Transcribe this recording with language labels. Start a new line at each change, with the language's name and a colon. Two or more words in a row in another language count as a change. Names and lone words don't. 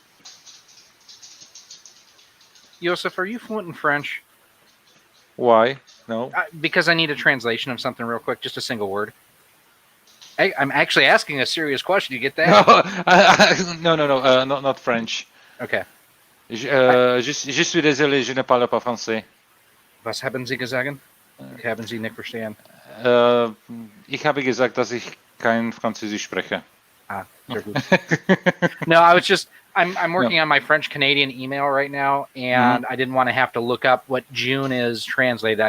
English: Joseph, are you fluent in French? Why? No. Because I need a translation of something real quick, just a single word. I'm actually asking a serious question. You get that? No, not French. Okay.
French: Je suis désolé, je ne parle pas français.
German: Was haben Sie gesagt? Haben Sie nicht verstanden? Ich habe gesagt, dass ich kein Französisch spreche. Sehr gut.
English: No, I'm working on my French Canadian email right now, and I didn't want to have to look up what June is translated.